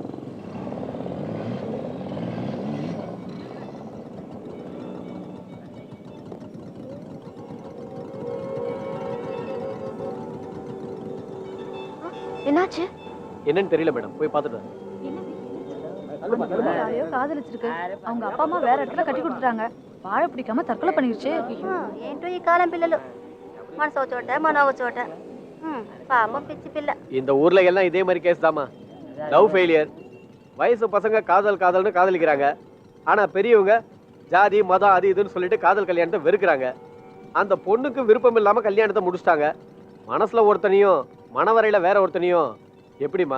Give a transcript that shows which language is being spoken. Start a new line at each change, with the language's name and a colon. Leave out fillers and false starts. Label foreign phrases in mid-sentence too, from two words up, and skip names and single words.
Tamil: என்னாச்சு? என்னன்னு தெரியல மேடம், போய் பார்த்துட்டு காதலிச்சிருக்கு. அவங்க அப்பா அம்மா வேற இடத்துல கட்டி கொடுத்துட்டாங்க. வாழ பிடிக்காம தற்கொலை பண்ணிருச்சு.
Telugu: ఏంటో ఈ కాలం పిల్లలు మనసో చోట మనో చోట పాపం పిచ్చి పిల్ల.
Tamil: இந்த ஊர்ல எல்லாம் இதே மாதிரி கேஸ் தாமா.
English: love failure.
Tamil: வயசு பசங்க காதல்னு காதலிக்கிறாங்க. ஆனா பெரியவங்க ஜாதி மதம் அது இதுன்னு சொல்லிட்டு காதல் கல்யாணத்தை வெறுக்கிறாங்க. அந்த பொண்ணுக்கு விருப்பம் இல்லாம கல்யாணத்தை முடிச்சிட்டாங்க. மனசுல ஒருத்தனையும் மனவரையில வேற ஒருத்தனையும் எப்படிமா?